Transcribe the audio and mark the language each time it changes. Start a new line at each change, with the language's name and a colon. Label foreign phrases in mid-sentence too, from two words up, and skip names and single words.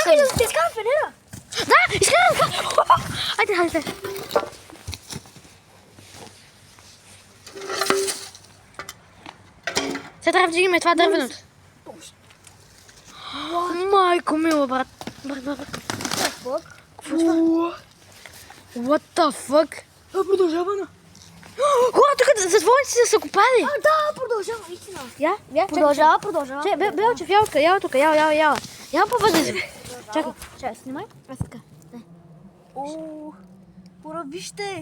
Bulgarian: Чакай да се изкарам фенера. Да, изкарам. Айде. Сега трябва да вдигаме това дървеното. Майко мила, брат.
English: What the fuck?
Bulgarian: Продължава на. Хора, тук затворниците са копали. Да, продължава, истина. Я, Продължава. Чакай, Белчев, я тук, я. Я по-възлезе. Чакай, снимай. Аз така. Хора, вижте.